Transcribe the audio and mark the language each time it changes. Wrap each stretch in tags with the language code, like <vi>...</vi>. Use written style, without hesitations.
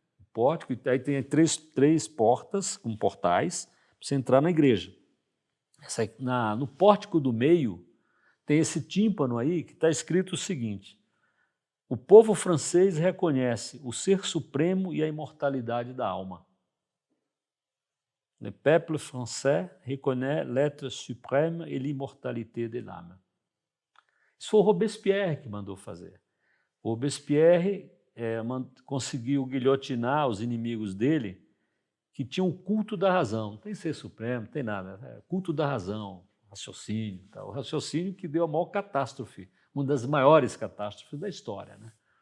<pt>O pórtico, e aí tem três portas com portais para você entrar na igreja. No pórtico do meio tem esse tímpano aí que está escrito o seguinte: o povo francês reconhece o ser supremo e a imortalidade da alma.</pt> <fr>Le peuple français reconnaît l'être suprême et l'immortalité de l'âme.</fr> <pt>Isso foi o Robespierre que mandou fazer. O Robespierre conseguiu guilhotinar os inimigos dele que tinham o culto da razão. Não tem ser supremo, não tem nada. Culto da razão, raciocínio. Tá? O raciocínio que deu a maior catástrofe, uma das maiores catástrofes da história, né?</pt>